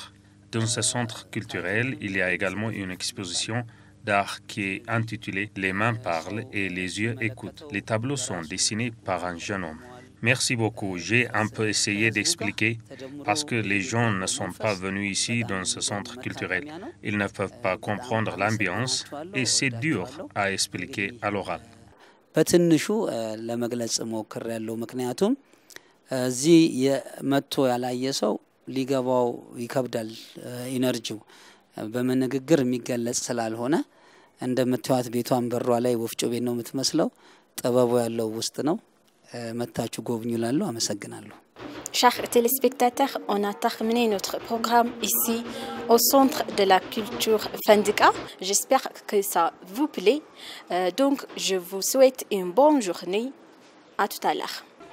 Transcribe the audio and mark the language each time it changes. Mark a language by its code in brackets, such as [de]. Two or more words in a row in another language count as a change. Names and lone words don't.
[fr] Dans ce centre culturel, il y a également une exposition d'art qui est intitulée « Les mains parlent et les yeux écoutent ». Les tableaux sont dessinés par un jeune homme. Merci beaucoup. J'ai un peu essayé d'expliquer parce que les gens ne sont pas venus ici dans ce centre culturel. Ils ne peuvent pas comprendre l'ambiance et c'est dur à expliquer à l'oral. [am] በትንሹ ለመግለጽ ሞክሬያለሁ ምክንያቱም እዚህ መጥቶ ያላየ ሰው ሊገባው ይከብዳል ኢነርጂው በመነግግር የሚገለጽ ስላልሆነ እንደምታዩት ቤቷን በሯ ላይ ወፍጮ ቤት ነው የምትመስለው ጠበቡ ያለው ውስጥ ነው መታችሁ ጎብኙ ላለው አመሰግናለሁ [fr] Chers téléspectateurs, on a terminé notre programme ici au Centre de la Culture Fandika. J'espère que ça vous plaît. Donc, je vous souhaite une bonne journée. À tout à l'heure.